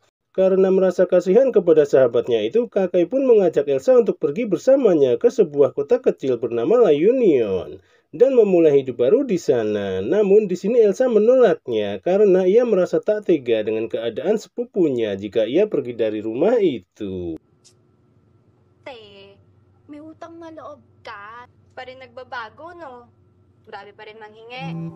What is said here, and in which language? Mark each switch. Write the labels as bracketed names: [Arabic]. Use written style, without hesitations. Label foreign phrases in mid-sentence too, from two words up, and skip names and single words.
[Indonesian] Karena merasa kasihan kepada sahabatnya itu, Kakai pun mengajak Elsa untuk pergi bersamanya ke sebuah kota kecil bernama La Union dan memulai hidup baru di sana. Namun di sini Elsa menolaknya karena ia merasa tak tega dengan keadaan sepupunya jika ia pergi dari rumah itu. [Filipino] May utang na loob ka. Pa rin nagbabago, no? Grabe pa rin manghingi.